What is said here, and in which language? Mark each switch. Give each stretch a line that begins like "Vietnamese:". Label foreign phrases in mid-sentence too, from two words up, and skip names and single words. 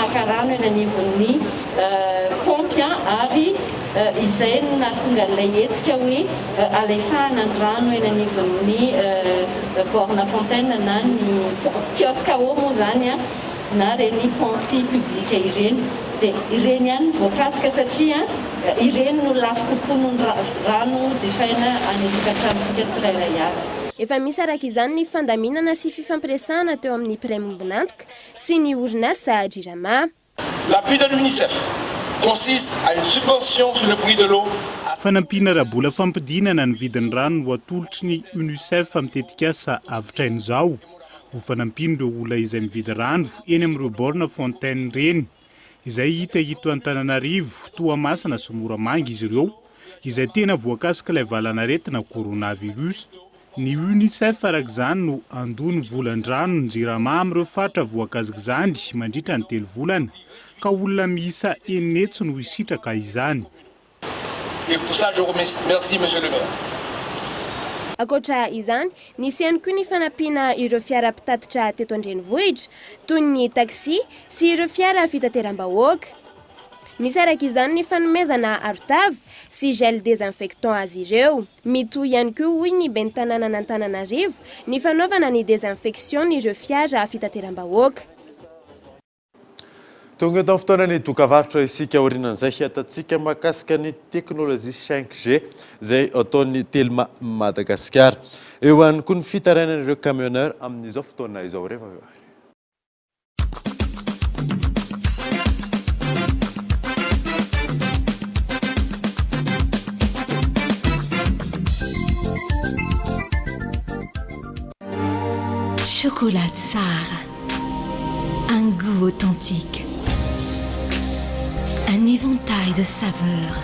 Malagasy: maka rano eny anivon'ny pompy ary izay no nahatonga n'ilay hetsika hoe alefahana ny rano eny anivon'ny
French: borne fontaine
Malagasy: na ny kiosque ao moa zany na reny ponty publique ireny dia ireny ihany voakasika satria ireny no lafo kokoa no rano jifaina any tokantranotsika tsirairay avy. Efa misy arak'izany ny fandaminana sy fifampiresahana teo amin'ny Praimbonantoka sy ny orinasa Jirama.
French: L'appui de l'UNICEF consiste à une subvention sur le prix de l'eau.
Malagasy: Fanampiana rabola fampidinana ny vidin'ny rano ho atolotry ny UNICEF amitetika asa avitraina izao. Ho fanampiny ireo olona izay mividy rano eny amin'ireo
French: borne fontaine
Malagasy: reny izay hita eto Antananarivo, Toamasina sy Moramanga izy ireo izay tena voakasika ilay valanaretina coronavirus. Ny UNICEF arak'izany no andony volan-drano ny Jirama amin'ireo faritra voakasika izany mandritra ny 3 volana ka olona miisa enetsy no hisitraka izany.
French: Et pour ça je remercie monsieur le maire.
Malagasy: Akoatra izany, nisy ihany koa ny fanampiana ireo fiara mpitatitra teto an-drenivohitra toy ny taxi sy ireo fiara fitateram-bahoaka. Misy arak'izany ny fanomezana arotava sy
French: gel désinfectant
Malagasy: azy ireo. Mitohy ihany koa hoy ny ben'ny tanàna n'Antananarivo ny fanaovana ny désinfection ireo fiara fitateram-bahoaka. Tonga eto amin'ny fotoanany dokavarotra isika aorianan'izay atatsika mahakasika ny teknôlôjia 5G izay ataon'ny Telma Madagasikara. Eo ihany koa ny fitarainan'ireo camionneur amin'izao fotoana izao rehefa.
French: Chocolat Tsar, un goût authentique, un éventail de saveurs.